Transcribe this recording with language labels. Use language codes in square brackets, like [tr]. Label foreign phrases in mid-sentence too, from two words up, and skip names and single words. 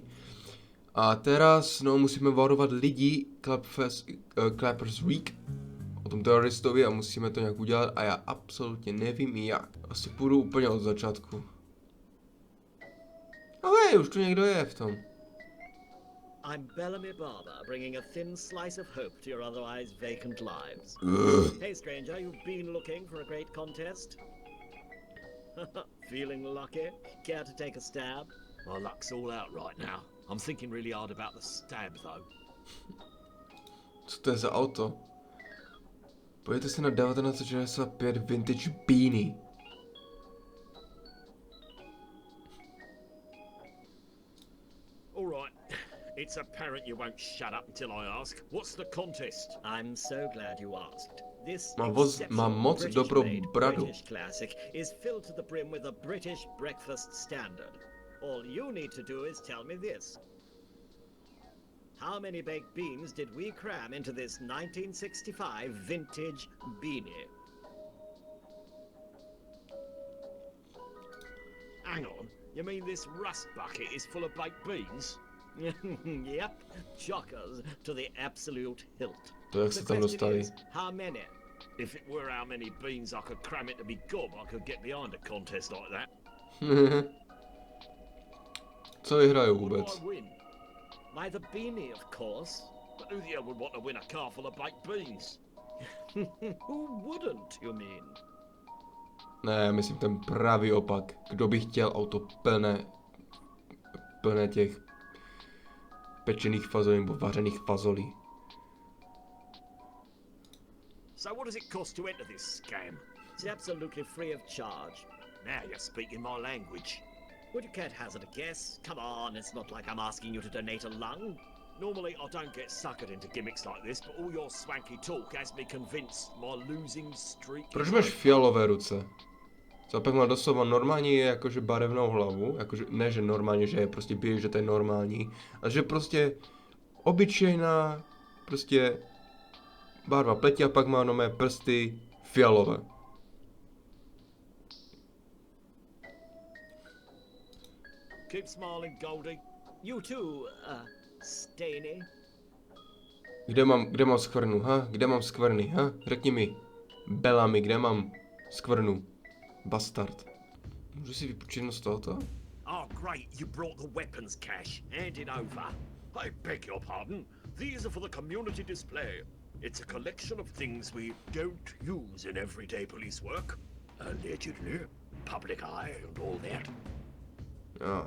[cs] A teraz musíme varovat lidi Clappers Week o tom teroristovi a musíme to nějak udělat a já absolutně nevím jak. Asi půjdu úplně od začátku. No hej, už tu někdo je v tom. [en] I'm Bellamy Barber, bringing a thin slice of hope to your otherwise vacant lives. Hey stranger, you've been looking for a great contest? Feeling lucky? Care to take a stab? My luck's all out right now. I'm thinking really hard about the stab though. [cs] Co to je za auto? Pojďte si na 1965 Vintage Beanie. [en] All right. It's apparent you won't shut up until I ask. What's the contest? I'm so glad you asked. This [cs] Mám moc dobrou bradu. [en] British classic is filled to the brim with a British breakfast standard. All you need to do is tell me this. How many baked beans did we cram into this 1965 vintage beanie? Hang on. You mean this rust bucket is full of baked beans? Yep, chockers to the absolute hilt. [cs] To jak se tam dostali? [en] How many? If it were how many beans I could cram into me gob, I could get behind a contest like that. [cs] Co vyhraju [en] What [cs] vůbec? [en] do I win? By the beanie, of course. But who the hell would want to win a car full of baked beans? Who wouldn't, you mean? [cs] Ne, myslím ten pravý opak. Kdo by chtěl auto plné těch pečených fazolí nebo vařených fazolí. [en] So what does it cost to enter this scam? It's absolutely free of charge. Now you're speaking my language. Would you care to hazard a guess? Come on, it's not like I'm asking you to donate a lung. Normally I don't get suckered into gimmicks like this, but all your swanky talk has me convinced my losing streak. [cs] Proč máš fialové ruce? Co pak má doslova normální jakože barevnou hlavu, jakože ne že normálně, že je prostě bílý, že to je normální, ale že prostě obyčejná prostě barva pleti a pak má nové prsty fialové. [en] Keep smiling, Goldie. You too, Stainy. [cs] Kde mám skvrnu, ha? Kde mám skvrny, ha? Řekni mi, Bellamy, kde mám skvrnu? [en] Bastard. [cs] Můžu si vypůjčit z tohoto? [en] Oh, great, you brought the weapons cache. Hand it over. I beg your pardon. These are for the community display. It's a collection of things we don't use in everyday police work. Allegedly, public eye and all that. [cs] Jo.